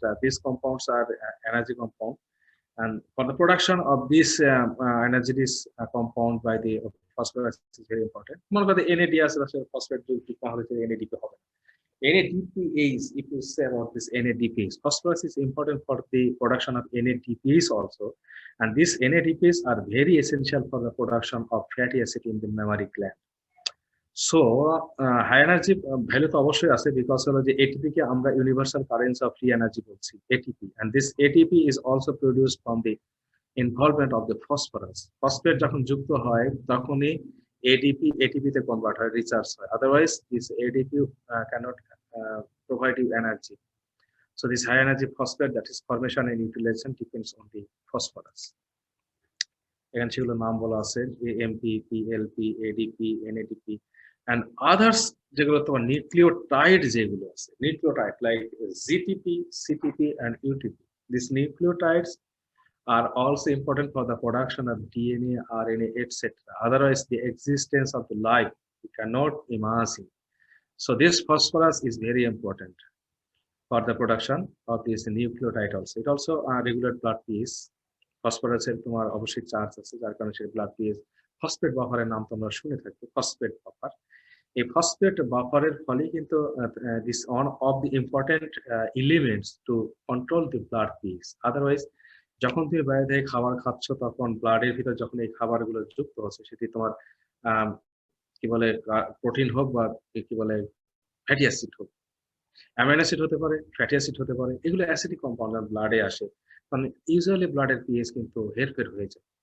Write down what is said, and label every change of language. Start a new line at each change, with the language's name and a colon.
English: These compounds are energy compound, and for the production of this energy compound by the phosphorus is very important.
Bangla: মনে করো NADS phosphate যদি তাহলে NADP হবে।
English: NADPase, if you say about this NADPase, phosphorus is important for the production of NADPase also, and these NADPase are very essential for the production of fatty acid in the mammary gland. So high energy value
Bangla: তো অবশ্যই আছে,
English: because
Bangla: হলো যে ATP কে আমরা
English: universal currency of free energy
Bangla: বলছি,
English: ATP, and this ATP is also produced from the involvement of the phosphorus.
Bangla: Phosphate যখন যুক্ত হয় তখনই ATP তে কনভার্ট হয়, রিচার্জ হয়,
English: otherwise this ATP cannot provide you energy. So this high energy phosphate, that is formation and utilization, depends on the phosphorus.
Bangla: এখানে সেগুলো নাম বলা আছে, AMP, PLP, ADP, NADP and others, যেগুলো তোমার নিউক্লিওটাইড যেগুলো আছে, nucleotide like GTP, CTP and UTP.
English: These nucleotides are also important for the production of DNA, RNA, etc. Otherwise, the existence of the life we cannot imagine. So this phosphorus is very important for the production of this nucleotide also. It also regulate blood pH.
Bangla: Phosphorus এর তোমার অবশ্যই charge আছে, যার কারণে সেটা blood pH। Phosphate বাফারের নাম তোমরা শুনে থাকবে, ফসফেট বাফার। এই ফসফেট বাফারের ফলে কিন্তু
English: this one of the important elements to control the blood pH.
Bangla: Otherwise, যখন তুমি বাইরে থেকে খাবার খাচ্ছ তখন ব্লাডের ভিতর যখন এই খাবারগুলো যুক্ত হচ্ছে, সেটি তোমার কি বলে প্রোটিন হোক বা কি বলে ফ্যাটি অ্যাসিড হোক, অ্যামাইনো অ্যাসিড হতে পারে, ফ্যাটি অ্যাসিড হতে পারে, এগুলো অ্যাসিডিক কম্পাউন্ড ব্লাডে আসে, কারণ ইউজুয়ালি ব্লাডের পিএইচ কিন্তু হেরফের হয়ে যায়।